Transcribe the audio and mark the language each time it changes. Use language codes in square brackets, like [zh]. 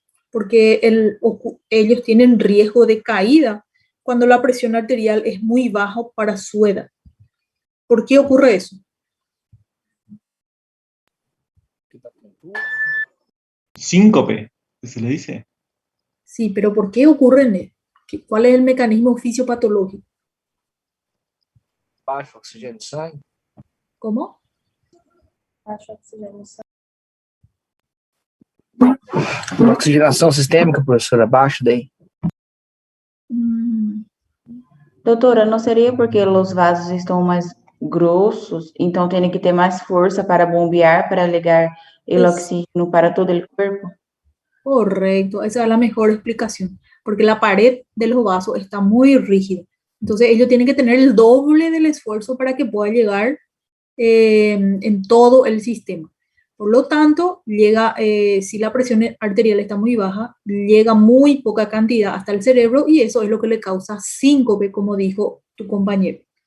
[es] Porque ellos tienen riesgo de caída cuando la presión arterial es muy baja para su edad. ¿Por qué ocurre eso? Síncope, ¿qué se le dice? Sí, pero ¿por qué ocurre? ¿Cuál es el mecanismo fisiopatológico? [pt] Baixo oxigênio de sangue. ¿Cómo? Baixo oxigênio de sangue. Oxigenação sistêmica, professora, abaixo daí. Doutora, não seria porque os vasos estão mais grossos, então tem que ter mais força para bombear, para ligar o oxígeno para todo o corpo? [es] Correcto, esa es la mejor explicación, porque la pared de los vasos está muy rígida. Entonces ellos tienen que tener el doble del esfuerzo para que pueda llegar en todo el sistema. Por lo tanto, llega, si la presión arterial está muy baja, llega muy poca cantidad hasta el cerebro y eso es lo que le causa síncope, como dijo tu compañero.